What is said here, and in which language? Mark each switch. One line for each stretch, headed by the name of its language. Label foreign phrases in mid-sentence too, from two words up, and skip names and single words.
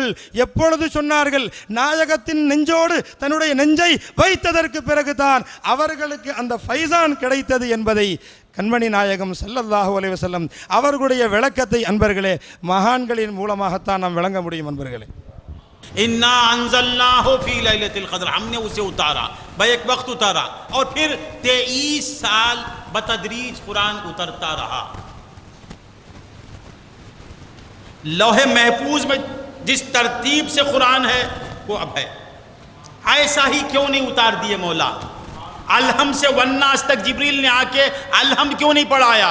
Tamil: எப்பொழுது சொன்னார்கள்? நாயகத்தின் நெஞ்சோடு தன்னுடைய நெஞ்சை வைத்ததற்கு பிறகுதான் அவர்களுக்கு அந்த ஃபைசான் கிடைத்தது என்பதை கண்மணி நாயகம்
Arabic: صلى الله عليه وسلم
Tamil: அவர்களுடைய விளக்கத்தை அன்பர்களே மகான்களின் மூலமாகத்தான் நாம் விளங்க முடியும். அன்பர்களே,
Arabic: إنا أنزلناه في ليلة القدر,
Urdu: ہم نے اسے اتارا، بیک وقت اتارا، اور پھر 23 سال بتدریج قرآن اترتا رہا. لوحِ محفوظ میں جس ترتیب سے قرآن ہے وہ اب ہے. ایسا ہی کیوں نہیں اتار دیے مولا؟ الحم سے والناس تک جبریل نے آکے الحم کیوں نہیں پڑھایا?